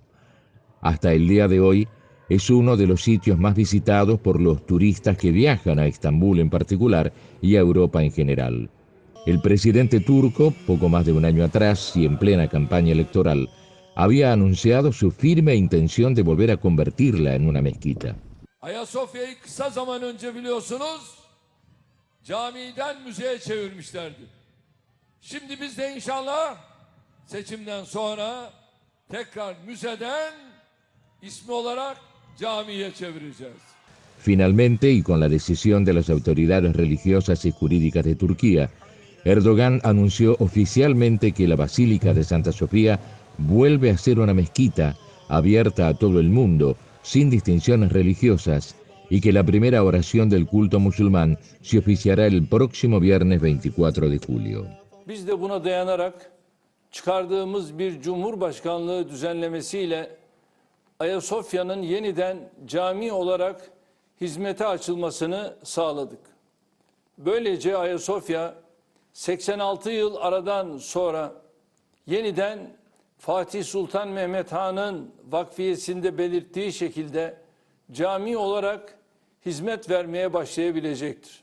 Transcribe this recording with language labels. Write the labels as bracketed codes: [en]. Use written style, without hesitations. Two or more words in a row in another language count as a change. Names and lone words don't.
[es] Hasta el día de hoy es uno de los sitios más visitados por los turistas que viajan a Estambul en particular y a Europa en general. El presidente turco, poco más de un año atrás y en plena campaña electoral, había anunciado su firme intención de volver a convertirla en una mezquita. [tr] Ayasofya'yı kısa zaman önce biliyorsunuz camiden müzeye çevirmişlerdi. Şimdi biz de inşallah seçimden sonra tekrar müzeden ismi olarak camiye çevireceğiz. [es] Finalmente, y con la decisión de las autoridades religiosas y jurídicas de Turquía, Erdogan anunció oficialmente que la Basílica de Santa Sofía vuelve a ser una mezquita abierta a todo el mundo, sin distinciones religiosas, y que la primera oración del culto musulmán se oficiará el próximo viernes 24 de julio. [tr] Biz de buna dayanarak çıkardığımız bir Cumhurbaşkanlığı düzenlemesiyle Ayasofya'nın yeniden cami olarak hizmete açılmasını sağladık. Böylece Ayasofya 86 yıl aradan sonra yeniden Fatih Sultan Mehmet Han'ın vakfiyesinde belirttiği şekilde cami olarak hizmet vermeye başlayabilecektir.